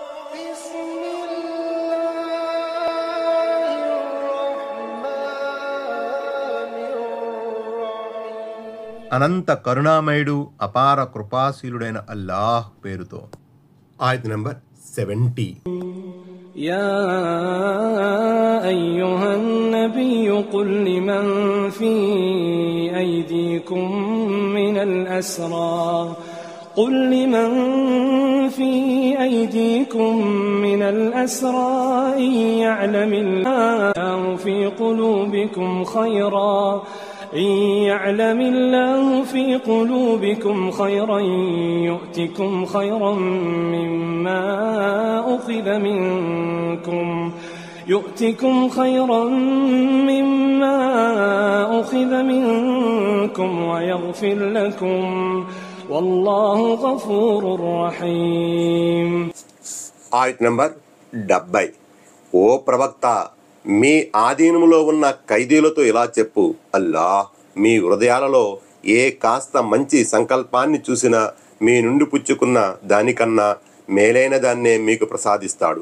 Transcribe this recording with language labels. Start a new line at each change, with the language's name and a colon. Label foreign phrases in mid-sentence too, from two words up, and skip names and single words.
Telugu: అనంత కరుణామయుడు అపార కృపాశీలుడైన అల్లాహ్ పేరుతో. ఆయత్ నంబర్ 70.
Arabic: يا أيها النبي قل لمن في أيديكم من الأسرى قل لمن في أيديكم من الأسرى إن يعلم الله في قلوبكم خيرا يؤتكم خيرا مما أخذ منكم ويغفر لكم والله غفور رحيم.
Telugu: ఆయత్ నంబర్ 70. ఓ ప్రవక్త, మీ ఆధీనములో ఉన్న ఖైదీలతో ఇలా చెప్పు, అల్లాహ్ మీ హృదయాలలో ఏ కాస్త మంచి సంకల్పాన్ని చూసినా మీ నుండి పుచ్చుకున్న దానికన్నా మేలైన దాన్నే మీకు ప్రసాదిస్తాడు.